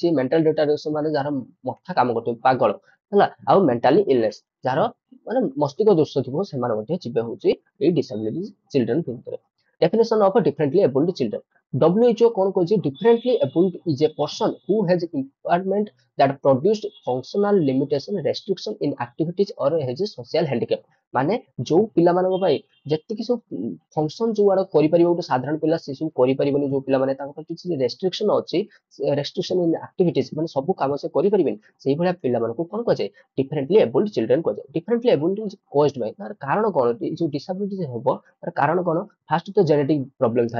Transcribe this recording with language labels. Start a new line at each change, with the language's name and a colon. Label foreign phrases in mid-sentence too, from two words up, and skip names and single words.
English: mental retardation
Odia: ମାନେ ଯାହାର ମଥା କାମ କରୁଥିବ ପାଗଳ ହେଲା। ଆଉ
English: mentally illness
Odia: ଯାହାର ମାନେ ମସ୍ତିଷ୍କ ଦୋଷ ଥିବ ସେମାନେ ମଧ୍ୟ ଯିବେ ହଉଛି ଏଇ
English: disability children
Odia: ଭିତରେ।
English: definition of differently abled children. WHO
Odia: କଣ କହିଛି
English: differently abled is a person who has impairment that produced functional limitation restriction in activities or has a social handicap।
Odia: ମାନେ ଯୋଉ ପିଲାମାନଙ୍କ ପାଇଁ ଯେତିକି ସବୁ ଫଙ୍କସନ ଯୋଉ ଆଡ କରିପାରିବ ଗୋଟେ ସାଧାରଣ ପିଲା ସେ ସବୁ କରିପାରିବନି ଯୋଉ ପିଲାମାନେ ତାଙ୍କର କିଛି ରେଷ୍ଟ୍ରିକ୍ସନ ଅଛି
English: restriction in activities
Odia: ମାନେ ସବୁ କାମ ସେ କରିପାରିବେନି ସେଇଭଳିଆ ପିଲାମାନଙ୍କୁ କଣ କୁହାଯାଏ
English: differently abled children
Odia: କୁହାଯାଏ।
English: differently abled is caused by
Odia: ତାର କାରଣ କଣ ଯୋଉ ଡିସାବିଲିଟି ହବ ତାର କାରଣ କଣ ଫାର୍ଷ୍ଟ ତ
English: genetic problem
Odia: ଥାଏ।